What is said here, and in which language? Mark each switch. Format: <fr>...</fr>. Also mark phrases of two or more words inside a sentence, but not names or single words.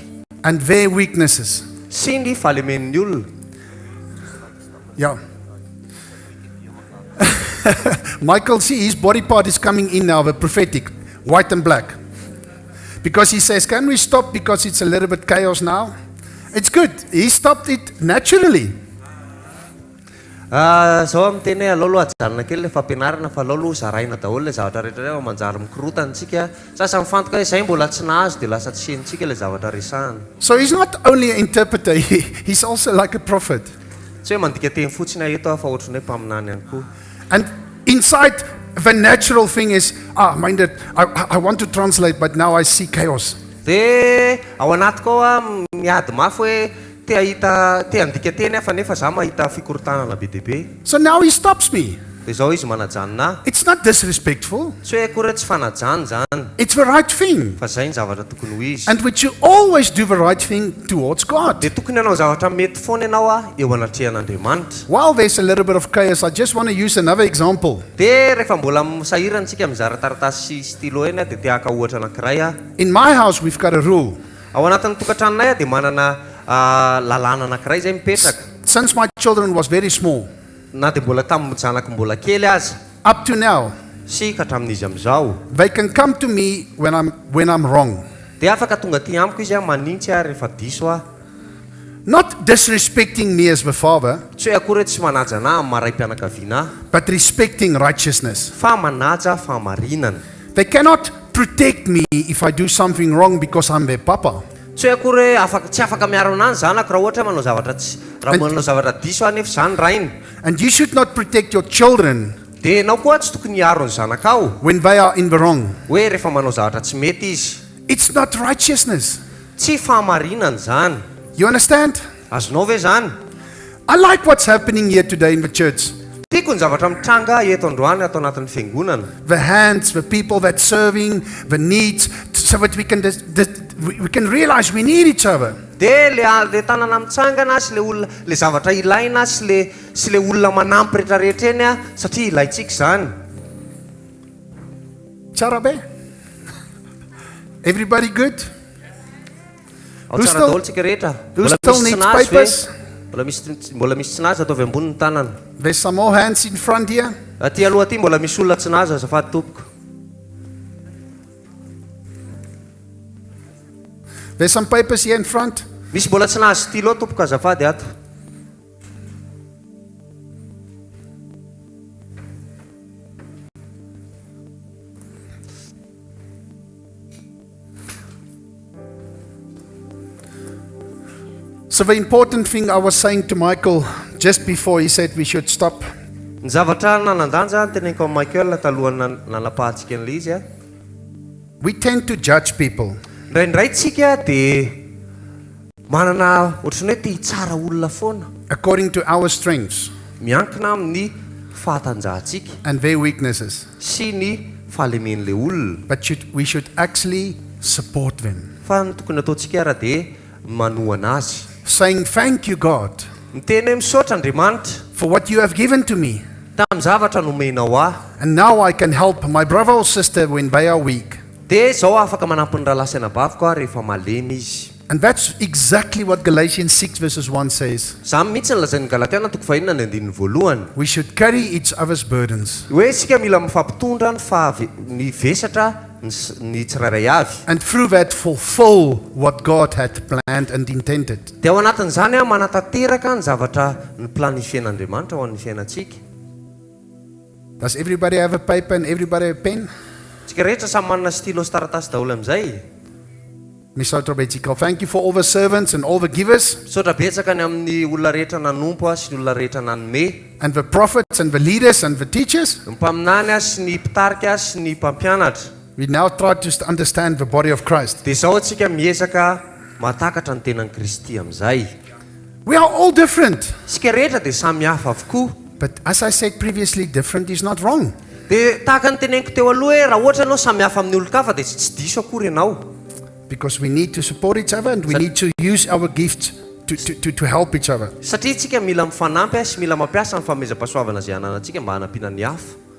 <en>and their weaknesses.</en> <mg>sy ny fahalemen'ny olona.</mg> <en>Yeah. Michael, see, his body part is coming in now, the prophetic, white and black. Because he says, can we stop because it's a little bit chaos now? It's good. He stopped it naturally.</en> <mg>Zao miteny hoe alao aloha ajanona kely le fampianarana fa alao aloha zaraina daholo le zavatra rehetra manjary mikorotana antsika. Sasa mifantoka hoe izay mbola tsy nahazo dia lasa tsy henitsika le zavatra resahana.</mg> <en>So he's not only an interpreter, he's also like a prophet.</en> <mg>Tsy hoe mandika teny fotsiny eto fa ohatrany hoe mpaminany ihany koa.</mg> <en>And inside, the natural thing is, Myndert, I want to translate, but now I see chaos.</en> <mg>Dia ao anatiko ao miady mafy hoe te andika teny afa nefa za mahita fikorontanana be dia be.</mg> <en>So now he stops me.</en> <mg>Dia zao izy manajana.</mg> <en>It's not disrespectful.</en> <mg>Tsy hoe akory tsy fanajany zany.</mg> <en>It's the right thing.</en> <mg>Fa zay ny zavatra tokony ho izy.</mg> <en>And we should always do the right thing towards God.</en> <mg>Dia tokony hanao zavatra mety foana ianao eo anatrehan'Andriamanitra.</mg> <en>While there's a little bit of chaos, I just want to use another example.</en> <mg>Dia rehefa mbola misahirantsika mizara taratasy sy stylo eny dia tiaka ohatra anankiray.</mg> <en>In my house, we've got a rule.</en> <mg>Ao anatin'ny tokantranonay dia manana lalàna anankiray zay mipetraka.</mg> <en>Since my children was very small,</en> <mg>Na dia mbola tamin'ny zanako mbola kely aza.</mg> <en>up to now,</en> <mg>Sy ka hatramin'izy amin'izao.</mg> <en>they can come to me when I'm wrong.</en> <mg>Dia afaka tonga aty amiko izy manintsy rehefa diso aho.</mg> <en>Not disrespecting me as the father,</en> <mg>Tsy hoe akory tsy manaja anahy amin'ny maray-pianakaviana,</mg> <en>but respecting righteousness.</en> <mg>fa manaja fahamarinana.</mg> <en>They cannot protect me if I do something wrong because I'm their papa.</en> <mg>Tsy hoe akory tsy afaka miaro anahy ny zanako raha ohatra manao zavatra manao zavatra diso aho nefa zany rainy.</mg> <en>And you should not protect your children</en> <mg>Dia ianao koa tsy tokony hiaro ny zanakao</mg> <en>when they are in the wrong.</en> <mg>hoe rehefa manao zavatra tsy mety izy.</mg> <en>It's not righteousness.</en> <mg>Tsy fahamarinana zany.</mg> <en>You understand?</en> <mg>Azonao ve zany?</mg> <en>I like what's happening here today in the church.</en> <mg>Tiako ny zavatra mitranga eto androany atao anatin'ny fiangonana.</mg> <en>The hands, the people that serving, the needs, so that we can realize we need each other.</en> <mg>Dia le tanana mitsangana sy le zavatra ilaina sy le olona manampy rehetrarehetra eny satria ilaitsika zany. Charabe?</mg> <en>Everybody good?</en> <mg>Ao</mg> <en>Who</en> <mg>tsara</mg> <en>still-</en> <mg>daholo tsika rehetra.</mg> <en>who</en> <mg>Mbola</mg> <en>still</en> <mg>misy</mg> <en>needs</en> <mg>tsinazy ve?</mg> <en>papers?</en> <mg>Mbola misy tsinazy ataovy ambony ny tanana.</mg> <en>There's some more hands in front here.</en> <mg>Aty aloha aty mbola misy olona tsinazy azafady tompoko.</mg> <en>There's some papers here in front.</en> <mg>Misy mbola tsinazy stylo tompoko azafady ato.</mg> <en>So the important thing I was saying to Michael just before he said we should stop.</en> <mg>Ny zavatra nanandanja teneniko amin'ny Michael talohan'ny nanapahantsika an'ilay izy.</mg> <en>We tend to judge people.</en> <mg>Indraindray tsika dia manana ohatrany hoe te hitsara olona foana</mg> <en>According to our strengths</en> <mg>miankina amin'ny fahatanjahantsika</mg> <en>and their weaknesses.</en> <mg>sy ny fahalemen'ilay olona.</mg> <en>But we should actually support them.</en> <mg>Fa ny tokony ataontsika raha dia manohana azy.</mg> <en>Saying, thank you, God,</en> <mg>Miteny hoe misaotra Andriamanitra</mg> <en>for what you have given to me.</en> <mg>tamin'ny zavatra nomenao ahy.</mg> <en>And now I can help my brother or sister when they are weak.</en> <mg>Dia zao afaka manampy ny rahalasy anabaviko aho rehefa malemy izy.</mg> <en>And that's exactly what Galatians 6 verses 1 says.</en> <mg>Zany mihitsy ny lazain'ny Galatiana toko 5:1.</mg> <en>We should carry each other's burdens.</en> <mg>Hoe sika mila mifampitondra ny vesatra ny tsirairay avy.</mg> <en>And through that fulfill what God had planned and intended.</en> <mg>Dia ao anatin'izany manatanteraka ny zavatra ny planifien'Andriamanitra ho an'ny fiainantsika.</mg> <en>Does everybody have a paper and everybody have a pen?</en> <mg>Tsika rehetra samy manana stylo sy taratasy daholo amin'izay.</mg> <en>Miss Autobetical, thank you for all the servants and all the givers</en> <mg>Misaotra betsaka ny amin'ny olona rehetra nanompo sy ny olona rehetra nanome.</mg> <en>and the prophets and the leaders and the teachers.</en> <mg>Ny mpaminany sy ny mpitarika sy ny mpampianatra.</mg> <en>We now try to understand the body of Christ.</en> <mg>Dia zao tsika miezaka matakatra ny tenan'i Kristy amin'izay.</mg> <en>We are all different.</en> <mg>Sika rehetra dia samy hafa avokoa.</mg> <en>But as I said previously, different is not wrong.</en> <mg>Dia tahaka ny teneniko teo aloha hoe raha ohatra ianao samy hafa amin'ny olon-kafa dia tsy diso akory ianao.</mg> <en>Because we need to support each other and we need to use our gifts to help each other.</en> <mg>Satria tsika mila mifanampy sy mila mampiasa ny fanomezam-pahasoavana izay ananantsika mba hanampiana ny hafa.</mg>